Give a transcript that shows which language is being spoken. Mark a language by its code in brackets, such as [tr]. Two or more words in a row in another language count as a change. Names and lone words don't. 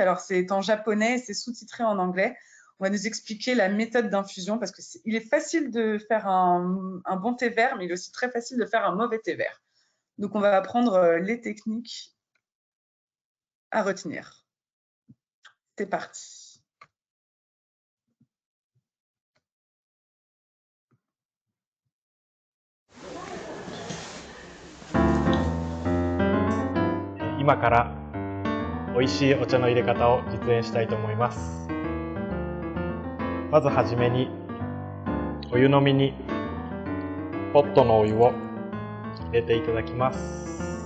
[fr] Alors, c'est en japonais, c'est sous-titré en anglais. On va nous expliquer la méthode d'infusion parce qu'il est facile de faire un bon thé vert, mais il est aussi très facile de faire un mauvais thé vert. Donc, on va apprendre les techniques à retenir. C'est parti. [ja] 今から美味しいお茶の入れ方を実演したいと思います。まずはじめにお湯飲みにポットのお湯を入れていただきます。